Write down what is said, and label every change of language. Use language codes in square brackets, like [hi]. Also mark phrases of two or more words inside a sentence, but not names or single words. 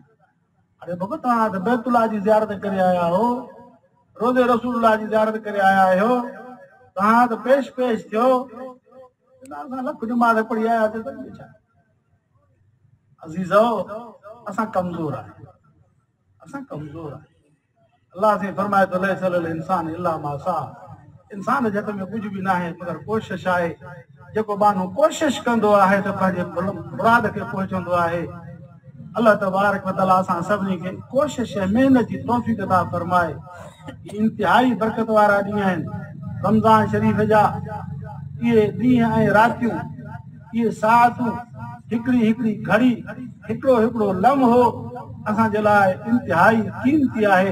[sd] अरे बाबा तव्हां त बैतुल्ला जी ज़ियारत करे आया हो, रोज़े रसूलुल्लाह जी ज़ियारत करे आया आहियो, तव्हां त पेश थियो, असां लख निमाज़ पढ़ी आयासीं त छा। अज़ीज़ो असां कमज़ोर आहियूं, असां कमज़ोर आहियूं। अलाह से फरमाए तो [ar] ليس للإنسان إلا ما سعى, [sd] इंसान जे हथ में कुझु बि न आहे मगर कोशिश आहे। जेको माण्हू कोशिश कंदो आहे त पंहिंजे मुराद खे पहुचंदो आहे। [ar] الله تبارك وتعالى [sd] असां सभिनी खे कोशिश ऐं महिनत जी तौफ़ीक़ अता फरमाए। इंतिहाई बरकत वारा ॾींहं आहिनि रमज़ान शरीफ़ जा। इहे ॾींहं ऐं रातियूं, इहे सातूं, हिकिड़ी हिकिड़ी घड़ी, हिकिड़ो हिकिड़ो लम्हो असांजे लाइ इंतिहाई क़ीमती आहे।